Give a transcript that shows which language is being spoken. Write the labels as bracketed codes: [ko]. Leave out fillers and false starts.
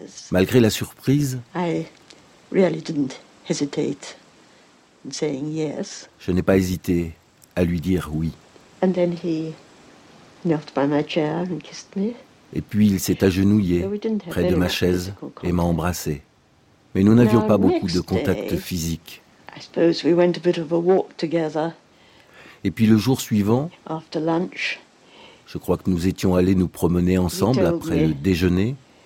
[fr] Malgré la surprise, je n'ai pas hésité à lui dire oui. Et puis il [en] knelt by my chair and kissed me. [fr] Et puis il s'est agenouillé près de ma chaise et m'a embrassé. Mais nous n'avions pas beaucoup de contact physique. Et puis le jour suivant, je crois que nous étions allés nous promener ensemble après le déjeuner.